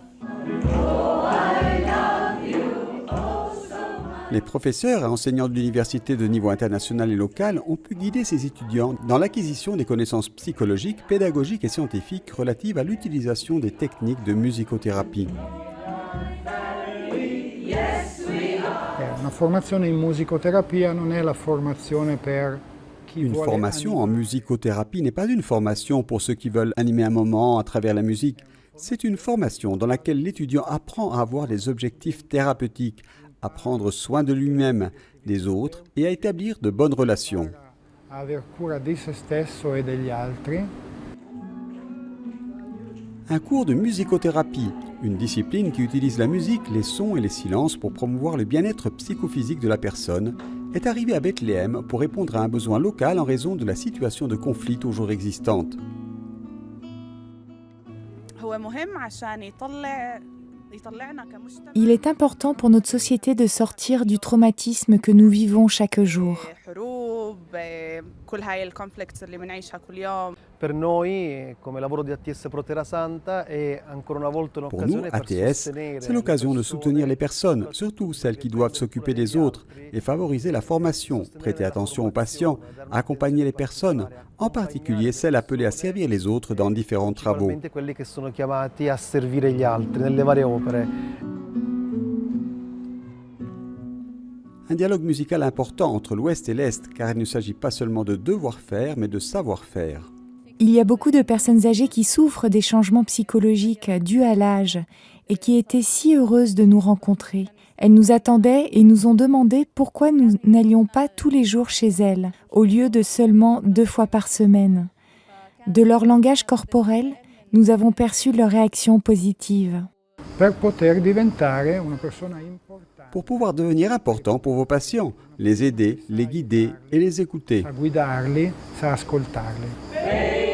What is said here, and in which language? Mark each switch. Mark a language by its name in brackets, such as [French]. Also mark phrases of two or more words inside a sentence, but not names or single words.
[French] Les professeurs et enseignants de l'université de niveau international et local ont pu guider ces étudiants dans l'acquisition des connaissances psychologiques, pédagogiques et scientifiques relatives à l'utilisation des techniques de musicothérapie. [Italian] Una formazione in musicoterapia non è la formazione per chi [French] Une [Italian] vuole [French] formation en musicothérapie n'est pas une formation pour ceux qui veulent animer un moment à travers la musique. C'est une formation dans laquelle l'étudiant apprend à avoir des objectifs thérapeutiques, à prendre soin de lui-même, des autres et à établir de bonnes relations. [Italian] a aver cura di se stesso e degli altri. [French] Un cours de musicothérapie, une discipline qui utilise la musique, les sons et les silences pour promouvoir le bien-être psychophysique de la personne, est arrivé à Bethléem pour répondre à un besoin local en raison de la situation de conflit toujours existante. Il est important pour notre société de sortir du traumatisme que nous vivons chaque jour. [Italian] Per noi, come lavoro di ATS Pro Terra Santa, è ancora una volta [French] Pour nous, [Italian] un'occasione per ATS, sostenere [French] c'est l'occasion de soutenir les personnes, surtout celles qui doivent s'occuper des autres, et favoriser la formation, prêter attention aux patients, accompagner les personnes, en particulier celles appelées à servir les autres dans différents travaux. [Italian] principalmente quelli che sono chiamati a servire gli altri nelle varie opere. [French] Un dialogue musical important entre l'Ouest et l'Est, car il ne s'agit pas seulement de devoir-faire, mais de savoir-faire. Il y a beaucoup de personnes âgées qui souffrent des changements psychologiques dus à l'âge et qui étaient si heureuses de nous rencontrer. Elles nous attendaient et nous ont demandé pourquoi nous n'allions pas tous les jours chez elles, au lieu de seulement 2 fois par semaine. De leur langage corporel, nous avons perçu leur réaction positive. [Italian] Per poter diventare una persona importante. [French] Pour pouvoir devenir important pour vos patients, les aider, les guider et les écouter. [Italian] Sa guidarli, sa ascoltarli.